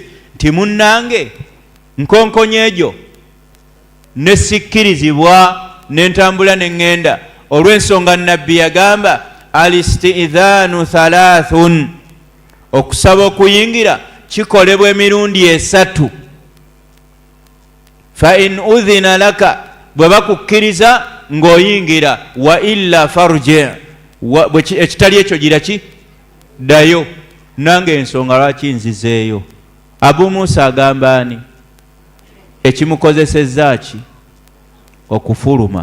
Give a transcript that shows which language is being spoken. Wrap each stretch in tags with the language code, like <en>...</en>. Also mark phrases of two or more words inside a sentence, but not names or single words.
<lg>Nti munnange nkonkonyi egyo ne sikkirizibwa n'entambula ne ŋŋenda olw'ensonga nabbi yagamba</lg> <ar>الاستئذان ثلاث,</ar> <lg>okusaba okuyingira kikolebwa emirundi 3.</lg> <ar>فإن أذن لك,</ar> <lg>bwe bakukkiriza ng'oyingira,</lg> <ar>وإلا فارجع,</ar> <lg>ekitali ekyo gira ki ddayo. Nange ensonga lwaki nzizeeyo. Abu Musa agamba ani? Ekimukozesezza ki? Okufuluma.</lg>